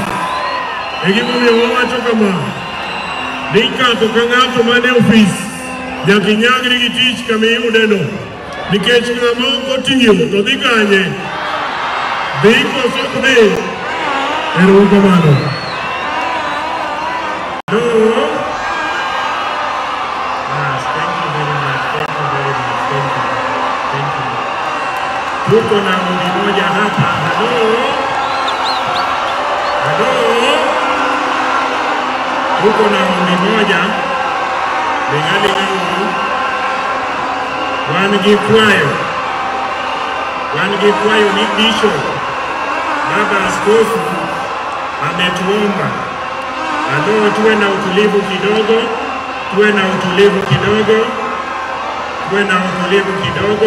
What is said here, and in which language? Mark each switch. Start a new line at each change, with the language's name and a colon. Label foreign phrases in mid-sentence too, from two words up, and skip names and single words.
Luo (Kenya and Tanzania): E gimomiyo wawacho kama, ni ng'ato ka ng'ato mane ofis nyaka inyagri gi tich kama iyudeno, nikech ng'ama ok otiyo to dhi kanye, dhi koso ok dhi. Erokamano.
Swahili: Tuko na mtu mmoja hapa. Tuko na mtu mmoja ningali yangu wanigikwayo ni Bishop Baba Askofu ametuomba tuwe na utulivu kidogo.